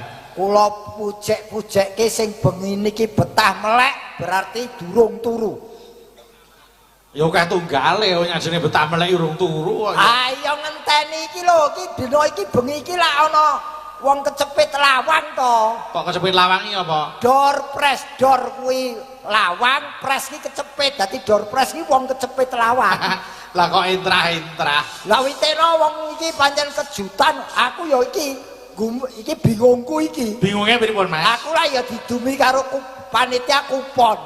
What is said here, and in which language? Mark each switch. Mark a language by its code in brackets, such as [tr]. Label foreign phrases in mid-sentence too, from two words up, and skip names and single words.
[jv] kula pujek-pujekke sing bengi niki betah melek berarti durung turu. Ya akeh tunggale nyajene betah melek urung turu. Ayo ngenteni iki lho, iki dina iki bengi iki lak ana wong kecepit lawang to. Kok kecepit lawangi apa? [en] Door press, [jv] door kuwi lawang, press iki kecepit. Dadi [en] door press [jv] iki wong kecepit lawang. Lah kok intrah-intrah. Lah witeno wong iki pancen kejutan. Aku ya iki bingungku iki. Bingunge pripun, Mas? Aku lah ya didumi karo panitia kupon.